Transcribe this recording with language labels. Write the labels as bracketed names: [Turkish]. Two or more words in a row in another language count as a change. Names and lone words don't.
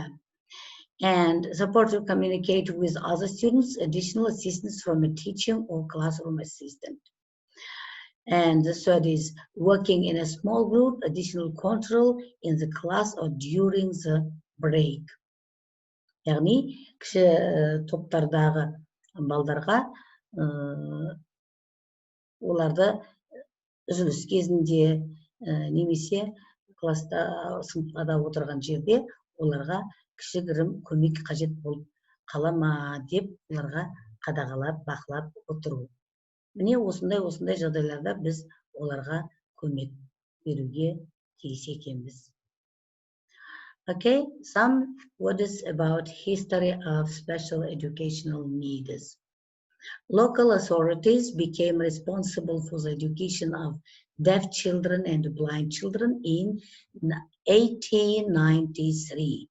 [English] And support to communicate with other students, additional assistance from a teacher or classroom assistant. And the third is working in a small group, additional control in the class or during the break. [Kazakh] Яғни кіші топтардағы балдарға оларды үзіліс кезінде немесе класста сыныпта отырған жерде оларға кішігірім көмек қажет болып қала ма деп оларға қадағалап бақылап отыру. Міне осындай жағдайларда біз оларға көмек беруге тиіс екенбіз. [English] Okay, some words about history of special educational needs. Local authorities became responsible for the education of deaf children and blind children in 1893.